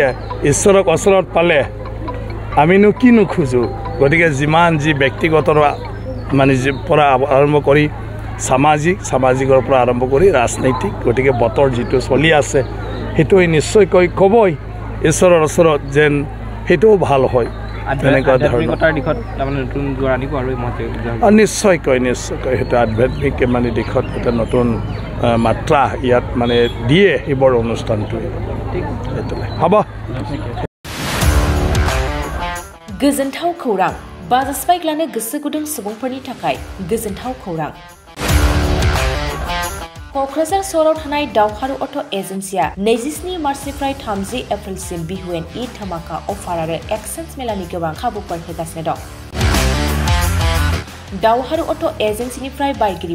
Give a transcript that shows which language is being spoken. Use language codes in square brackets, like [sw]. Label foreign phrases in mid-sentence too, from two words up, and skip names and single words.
[as] ঈশ্বৰক ওচৰত পালে আমিনো কি নোখোজোঁ গতিকে যিমান যি ব্যক্তিগত মানে পৰা আৰম্ভ কৰি সামাজিকৰ পৰা আৰম্ভ কৰি ৰাজনৈতিক গতিকে বতৰ যিটো চলি আছে সেইটোৱে নিশ্চয়কৈ ক'বই ঈশ্বৰৰ ওচৰত যেন সেইটোও ভাল হয় তেনেকুৱা নিশ্চয়কৈ সেইটো আধ্যাত্মিক মানে দিশত এটা নতুন মাত্ৰা ইয়াত মানে দিয়ে সেইবোৰ অনুষ্ঠানটোৱে হ'ব [brx] गोजोनथाव खौरां बाजास्पाइक लानो गोसो गुदुं सुबुंफोरनि थाखाय गोजोनथाव खौरां क'क्राझार सहराव थानाय दावहारु अट' एजेन्सिया 27 मार्चनिफ्राय 30 एप्रिलसिम बिहुएन ईद धमाका अफार आरो एक्सचेन्ज मेलानि गोबां खाबुफोर होगासिनो दं दावहारु अट' एजेन्सिनिफ्राय बायगिरि